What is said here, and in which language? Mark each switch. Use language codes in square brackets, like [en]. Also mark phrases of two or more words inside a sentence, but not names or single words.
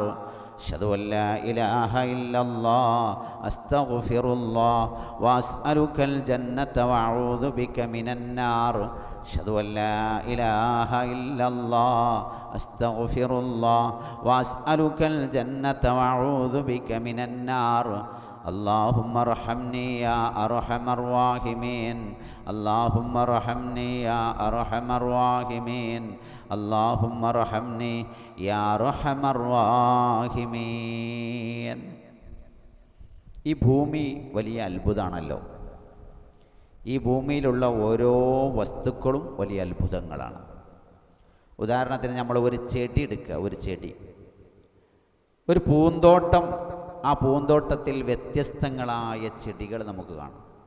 [ar] أشهد أن لا إله إلا الله أستغفر الله وأسألك الجنة وأعوذ بك من النار. أشهد أن لا إله إلا الله أستغفر الله وأسألك الجنة وأعوذ بك من النار. اللهم ارحمني يا أرحم الراحمين، اللهم ارحمني يا أرحم الراحمين، اللهم ارحمني يا أرحم الراحمين. [ml] ഈ ഭൂമി വലിയ അത്ഭുതമാണല്ലോ. ഈ ഭൂമിയിലുള്ള ഓരോ വസ്തുക്കളും വലിയ അത്ഭുതങ്ങളാണ്. ഉദാഹരണത്തിന് നമ്മൾ ഒരു ചെടി എടുക്കുക, ഒരു പൂന്തോട്ടം. ആ പൂന്തോട്ടത്തിൽ വ്യത്യസ്തങ്ങളായ ചെടികൾ നമുക്ക് കാണാം.